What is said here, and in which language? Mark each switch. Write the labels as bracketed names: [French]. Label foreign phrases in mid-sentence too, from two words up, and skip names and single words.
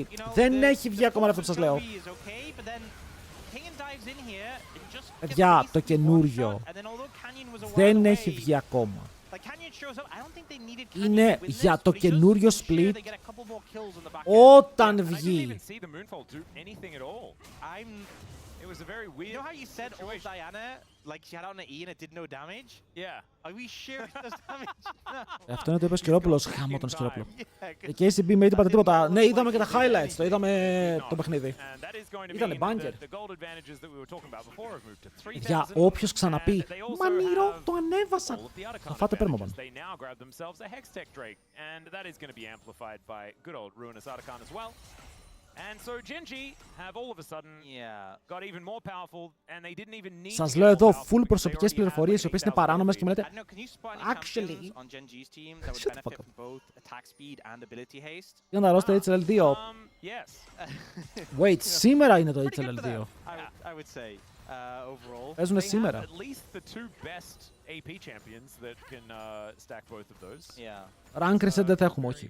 [Greek] Δεν έχει βγει ακόμα αυτό που σας λέω. Παιδιά, το καινούριο δεν έχει βγει ακόμα. Είναι για το καινούριο split όταν βγει. [English] You know how you said old Diana, like she had out an E and it did no damage? Yeah. Are we sure it does damage? [Greek] Αυτό είναι το είπε ο Σκυρόπουλος. Χάμω τον Σκυρόπουλο. Η KCB με είπατε τίποτα. Ναι, είδαμε και τα highlights. Το είδαμε το παιχνίδι. Ήτανε banger. Για όποιος ξαναπεί Μανίρο, το ανέβασαν. Θα φάτε πέρμοβαν. [English] And so GENG have all of a sudden got even more powerful and they didn't even need. [Greek] Σας λέω εδώ full προσωπικές πληροφορίες οι οποίες είναι παράνομες και μου λέτε [English] actually shut the fuck up. [Greek] Είναι τα roster HLL2. Wait, σήμερα είναι το HLL2. Παίζουνε σήμερα. [English] Rank reset [Greek] δεν θα έχουμε, όχι.